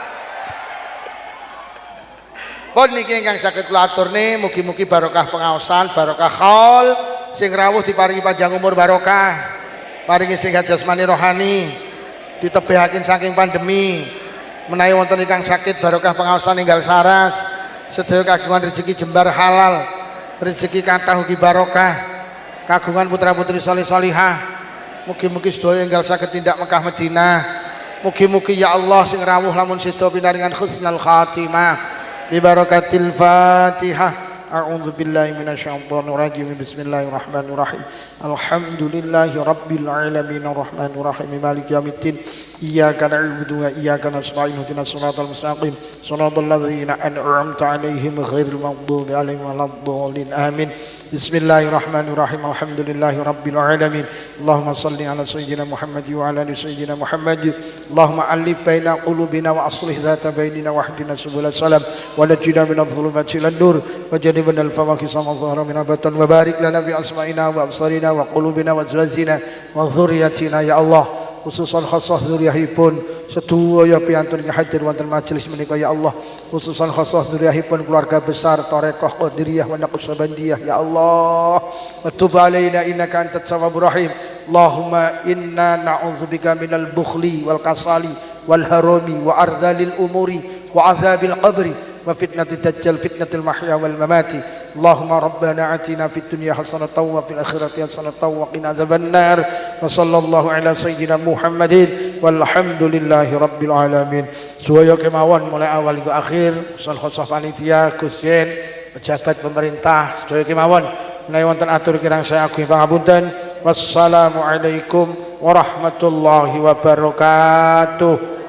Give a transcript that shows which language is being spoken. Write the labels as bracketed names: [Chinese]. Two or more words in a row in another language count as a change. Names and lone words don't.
[Javanese] Pun niki ingkang saged kula aturne mugi-mugi barokah pengaosan, barokah khaul, sing rawuh diparingi panjang umur barokah, paringi sehat jasmani rohani, ditebehaken saking pandemi, menawi wonten ingkang sakit barokah pengaosan ninggal saras, sedaya kagungan rezeki jembar halal, rezeki kathah ugi barokah, kagungan putra-putri salih salihah, mugi-mugi sedaya enggal saged tindak Mekah Madinah. Mugi-mugi ya Allah sing rawuh lamun sida pinaringan [Arabic] حسن الخاتمة. ببركة الفاتحة. أعوذ بالله من الشيطان الرجيم. بسم الله الرحمن الرحيم. الحمد لله رب العالمين الرحمن الرحيم مالك يوم الدين. إياك نعبد وإياك نستعين اهدنا الصراط المستقيم. صراط الذين أنعمت عليهم غير المغضوب عليهم ولا الضالين. Amin. بسم الله الرحمن الرحيم. الحمد لله رب العالمين. اللهم صل على سيدنا محمد وعلى آل سيدنا محمد. اللهم ألف بين قلوبنا وأصلح ذات بيننا واهدنا سبل السلام ونجنا من الظلمات إلى النور وجنبنا الفواحش ما ظهر منها بطن وبارك لنا في أسماعنا وأبصارنا وقلوبنا وأزواجنا وذرياتنا يا الله. خصوصا خاصة [Javanese] dzurriyyahipun sedaya piantun hadir wonten majelis menika ya Allah. [Arabic] خصوصا خاصة [Javanese] dzurriyyahipun keluarga besar Tarekah Qadiriyah wa Naqsyabandiyah ya Allah. [Arabic] وتب علينا إنك أنت التواب الرحيم. اللهم إنا نعوذ بك من البخل والكسل والهرم وأرذل العمر وعذاب القبر وفتنة الدجال فتنة المحيا والممات. اللهم ربنا آتنا في الدنيا حسنة وفي الآخرة حسنة وقنا عذاب النار. وصلى الله على سيدنا محمد والحمد لله رب العالمين. [Javanese] Suwaya kemawon mulai awal hingga akhir, usul khosah panitia, Gusjen, pejabat pemerintah, sedaya kemawon menawi wonten atur kirang saya agunging pangapunten. [Arabic] والسلام عليكم ورحمة الله وبركاته.